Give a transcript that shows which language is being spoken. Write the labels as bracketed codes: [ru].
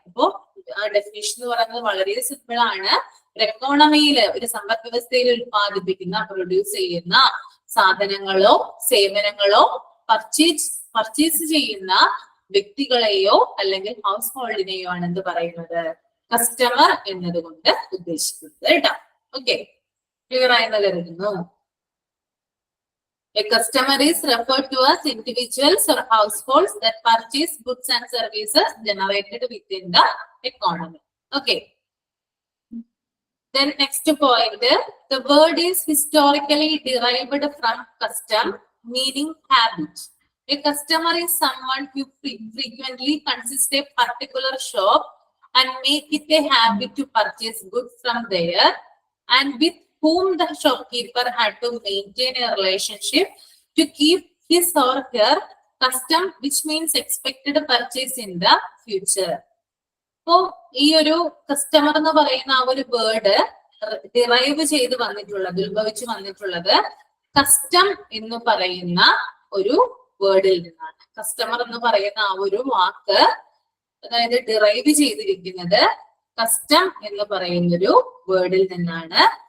[ml] അപ്പോ ആ ഡെഫിനേഷൻ എന്ന് പറയുന്നത് വളരെ സിമ്പിൾ ആണ്. ഒരു എക്കോണമിയില്, ഒരു സമ്പദ് വ്യവസ്ഥയിൽ ഉത്പാദിപ്പിക്കുന്ന, പ്രൊഡ്യൂസ് ചെയ്യുന്ന സാധനങ്ങളോ സേവനങ്ങളോ പർച്ചേസ് ചെയ്യുന്ന വ്യക്തികളെയോ അല്ലെങ്കിൽ ഹൗസ് ഹോൾഡിനെയോ ആണ് എന്ത് പറയുന്നത്? കസ്റ്റമർ എന്നതുകൊണ്ട് ഉദ്ദേശിക്കുന്നത് കേട്ടോ. ഓക്കെ, ക്ലിയർ ആയെന്ന് കരുതുന്നു. [en] A customer is referred to as individuals or households that purchase goods and services generated within the economy. Okay. Then next point, the word is historically derived from custom, meaning habit. A customer is someone who frequently consists a particular shop and make it a habit to purchase goods from there, and with whom the shopkeeper had to maintain a relationship to keep his or her custom, which means expected purchase in the future. [ml] അപ്പോ ഈ ഒരു customer എന്ന് പറയുന്ന ആ ഒരു word derive ചെയ്ത് വന്നിട്ടുള്ളത്, ഉത്ഭവിച്ചു വന്നിട്ടുള്ളത് കസ്റ്റം എന്ന് പറയുന്ന ഒരു വേർഡിൽ നിന്നാണ്. കസ്റ്റമർ എന്ന് പറയുന്ന ആ ഒരു വാക്ക്, അതായത് ഡിറൈവ് ചെയ്തിരിക്കുന്നത് കസ്റ്റം എന്ന് പറയുന്നൊരു വേർഡിൽ നിന്നാണ്.